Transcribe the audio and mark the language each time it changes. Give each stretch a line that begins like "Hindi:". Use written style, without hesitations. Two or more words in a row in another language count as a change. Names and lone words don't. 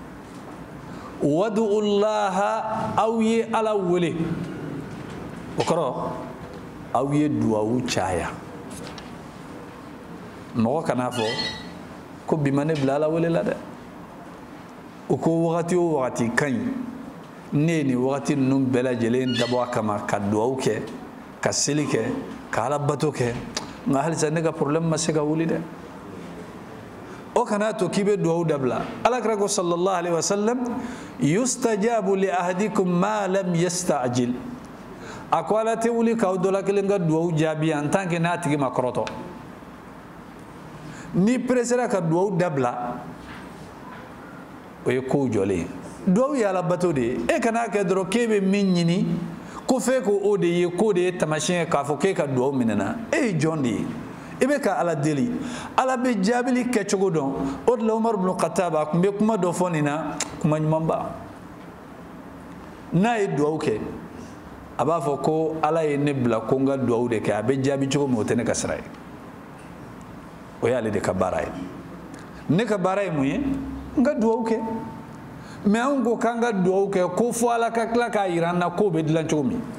Bambara: wadu'ullaha aw ye Ala wele o kɔrɔ aw ye duwawu caya mɔgɔ kana fɔ ko bi ma ne bila Ala wele la dɛ o ko wagati o wagati ka ɲi ne ye nin wagati ninnu bɛɛ lajɛlen dabɔ a kama ka duwawu kɛ ka seli kɛ ka Ala bato kɛ nka halisa ne ka problème ma se ka wuli dɛ o kana to k'i bɛ duwawu dabila Ala kira ko
Arabic: صلى الله عليه وسلم يستجاب لأحدكم ما لم يستعجل
Bambara: a ko Ala tɛ wuli k'aw dɔ la kelen ka duwawu jaabi
French: en tant que
Bambara: n'a tigi ma kɔrɔtɔ ni pressera ka duwawu dabila o ye kow jɔlen ye duwawu ye Ala bato de ye e kana kɛ dɔrɔn k'e bɛ min ɲini ko f'e ko o de ye k'o de ye tamasiyɛn k'a fɔ k'e ka duwawu minɛna e ye jɔn de ye i bɛ ka Ala deli Ala bɛ jaabili kɛcogo dɔn o de la Umar ibn Khattab a tun bɛ kuma dɔ fɔ nin na kuma ɲumanba n'a ye duwawu kɛ a b'a fɔ ko Ala ye ne bila ko n ka duwawu de kɛ a bɛ jaabi cogo min o tɛ ne ka sira ye o y'ale de ka baara ye ne ka baara ye mun ye n ka duwawu kɛ mais anw ko k'an ka duwawu kɛ ko fɔ Ala ka tila k'a jira an na k'o bɛ dilan cogo min